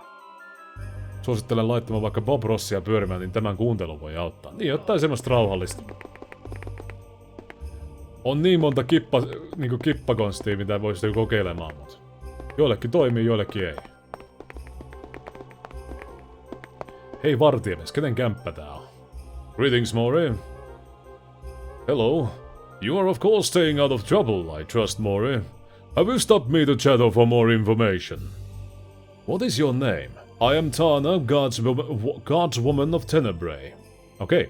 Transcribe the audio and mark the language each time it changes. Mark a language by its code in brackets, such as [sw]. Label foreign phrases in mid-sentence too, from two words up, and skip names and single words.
[fi] Suosittelen laittamaan vaikka Bob Rossia pyörimään, niin tämän kuuntelu voi auttaa. Niin, jotain semmoista rauhallista. On niin monta kippakonstia, mitä voisi kokeilemaan, mutta joillekin toimii, joillekin ei. Hei vartiemies, kenen kämppä tää on? [en] Greetings, Mori. Hello. You are of course staying out of trouble, I trust, Mori. Have you stopped me to chat for more information? What is your name? I am Tana, God's woman of Tenebrae. Okay.